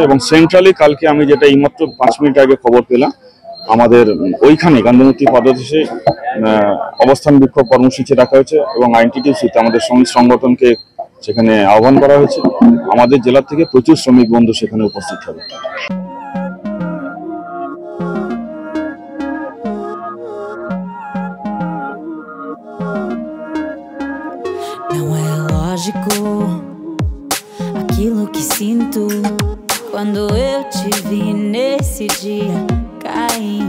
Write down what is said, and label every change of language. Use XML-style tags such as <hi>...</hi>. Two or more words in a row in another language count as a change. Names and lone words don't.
<bn>এবং সেন্ট্রালি কালকে আমি যেটা এইমাত্র 5 মিনিট আগে খবর পেলাম, আমাদের ওইখানে গান্ধীমূর্তি পদদেশে অবস্থান বিক্ষোভ কর্মসূচি রাখা হয়েছে, এবং আইএনটিটিউসিতে আমাদের শ্রমিক সংগঠনকে সেখানে আহ্বান করা হয়েছে। আমাদের জেলা থেকে প্রচুর শ্রমিক বন্ধু সেখানে উপস্থিত হবে।</bn> <pt>Não é lógico aquilo que sinto quando eu te vi nesse dia cair.</pt>